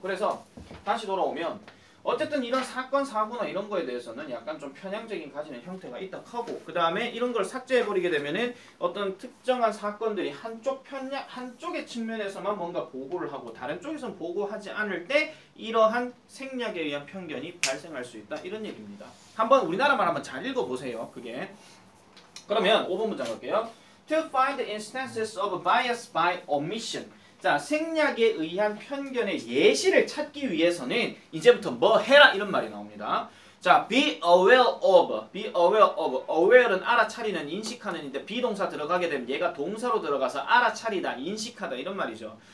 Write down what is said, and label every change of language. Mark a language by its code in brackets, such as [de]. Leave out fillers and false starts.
[ko] 그래서 다시 돌아오면 어쨌든 이런 사건 사고나 이런 거에 대해서는 약간 좀 편향적인 가지는 형태가 있다 하고, 그 다음에 이런 걸 삭제해버리게 되면은 어떤 특정한 사건들이 한쪽의 측면에서만 뭔가 보고를 하고 다른 쪽에서는 보고하지 않을 때 이러한 생략에 의한 편견이 발생할 수 있다, 이런 얘기입니다. 한번 우리나라만 한번 잘 읽어보세요. 그게 그러면 5번 문장 갈게요. [en] To find instances of bias by omission. [ko] 자, 생략에 의한 편견의 예시를 찾기 위해서는 이제부터 뭐 해라 이런 말이 나옵니다. 자, [en] be aware of, be aware of. [ko] aware는 알아차리는, 인식하는인데 비동사 들어가게 되면 얘가 동사로 들어가서 알아차리다, 인식하다 이런 말이죠.